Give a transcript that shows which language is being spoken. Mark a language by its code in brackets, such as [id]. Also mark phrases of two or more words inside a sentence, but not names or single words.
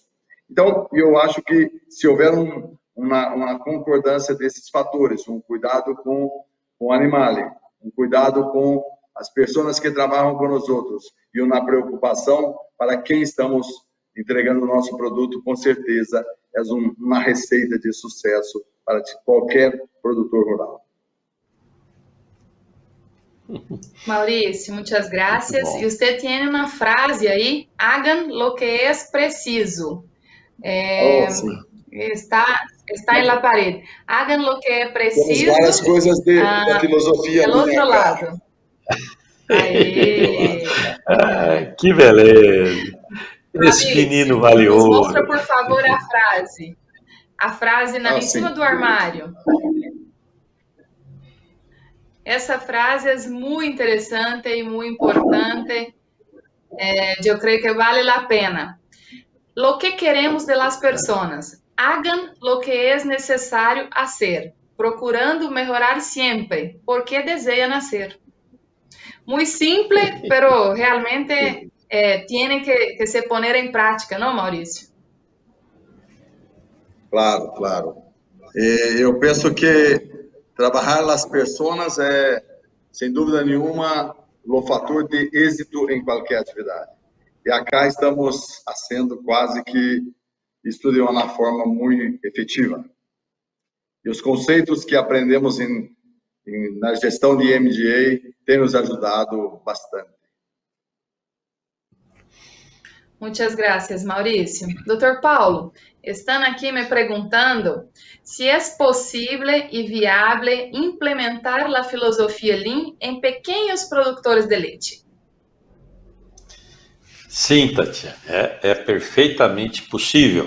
[pt] Então, eu acho que se houver uma concordância desses fatores, um cuidado com o animal, um cuidado com as pessoas que trabalham com nós outros e uma preocupação para quem estamos entregando o nosso produto, com certeza é uma receita de sucesso para qualquer produtor rural. Maurício, [es] muchas gracias. [pt] E você tem uma frase aí, [es] hagan lo que es preciso. [pt] Está em la parede. [es] Hagan lo que é preciso. [pt] Temos várias coisas da filosofia. Do outro lado. Aê. Que beleza. Esse menino vale ouro. Mostra, por favor, a frase. A frase em cima do armário. Essa frase é muito interessante e muito importante. Eu creio que vale a pena. [es] Lo que queremos de las personas. Hagan lo que es necesario hacer, procurando mejorar siempre, porque desean hacer. Muy simple, pero realmente tiene que se poner en prática, ¿no, Maurício? [pt] Claro, claro. Eu penso que trabalhar as pessoas é, sem dúvida nenhuma, o fator de êxito em qualquer atividade. E acá estamos fazendo quase que isso de uma forma muito efetiva. E os conceitos que aprendemos na gestão de MDA têm nos ajudado bastante. [es] Muchas gracias, Maurício. [pt] Doutor Paulo, estão aqui me perguntando se é possível e viável implementar a filosofia Lean em pequenos produtores de leite. Sim, Tatiana, é perfeitamente possível.